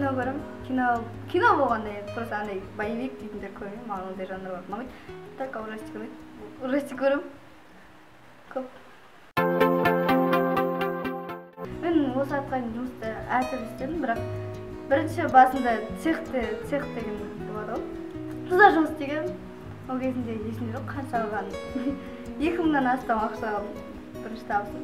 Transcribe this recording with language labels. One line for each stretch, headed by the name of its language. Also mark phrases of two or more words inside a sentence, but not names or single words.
Kyrgyz: жанрым кино болгондо просто андай боевик дейтиндер көргөм, мага андай жанр бармайт. Так ужастик көрөм. Көп.
Kazakh: Мен осы атқа жұмыста әртүрлі істедім, бірақ бірінші басында цех деген болады ғой. Туда жұмыс істеген. Ол кезінде есімде жоқ, қанша алғанын. 2000-нан астам ақша алдым. Бірінші табысым.